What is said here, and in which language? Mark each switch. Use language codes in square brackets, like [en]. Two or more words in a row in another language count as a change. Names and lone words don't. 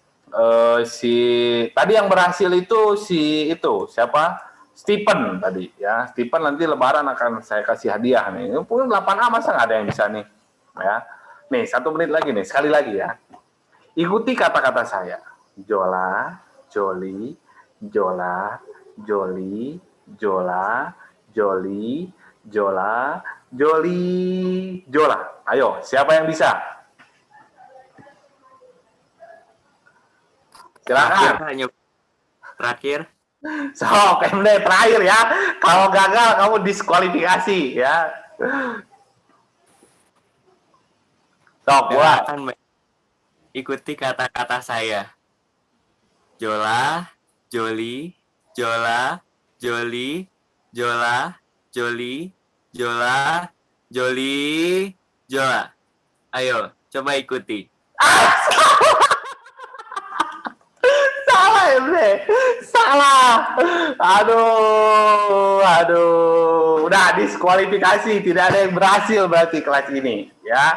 [id] Tadi yang berhasil itu siapa? Stephen tadi ya. Stephen nanti Lebaran akan saya kasih hadiah nih. Pun 8A masa nggak ada yang bisa nih ya. Nih 1 menit lagi nih, sekali lagi ya. Ikuti kata-kata saya. Jola, joli, jola, joli, jola, joli, jola, joli, jola. Ayo, siapa yang bisa? Silakan. Terakhir. Sok, MD terakhir ya. Kalau gagal kamu diskualifikasi ya. Sok, mulai. ikuti kata-kata saya. Jola, Joli, Jola, Joli, Jola, Joli, Jola, Joli, Jola. Ayo, coba ikuti. Salah MD, salah. Aduh, udah diskualifikasi, tidak ada yang berhasil berarti kelas ini, ya.